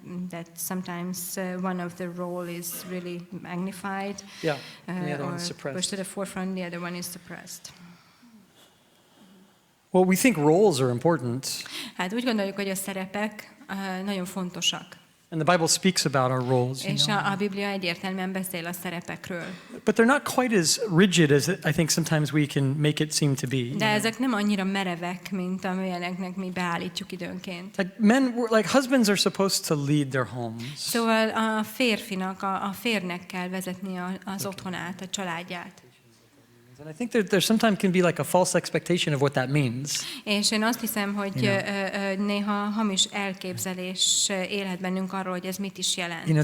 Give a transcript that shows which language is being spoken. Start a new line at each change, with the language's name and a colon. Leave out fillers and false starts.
English: That sometimes one of the role is really magnified. Yeah, and the other one is suppressed. Pushed to the forefront, the other one is suppressed. Well, we think roles are important.
Hungarian: Hát úgy gondoljuk, hogy a szerepek nagyon fontosak.
English: And the Bible speaks about our roles.
Hungarian: És a Biblia egyértelműen beszél a szerepekről.
English: But they're not quite as rigid as I think sometimes we can make it seem to be.
Hungarian: De ezek nem annyira merevek, mint amilyeneknek mi beállítjuk időnként.
English: Like husbands are supposed to lead their homes.
Hungarian: Szóval a férfinak, a férnek kell vezetni az otthonát, a családját.
English: And I think there sometimes can be like a false expectation of what that means.
Hungarian: És én azt hiszem, hogy néha hamis elképzelés élhet bennünk arról, hogy ez mit is jelent.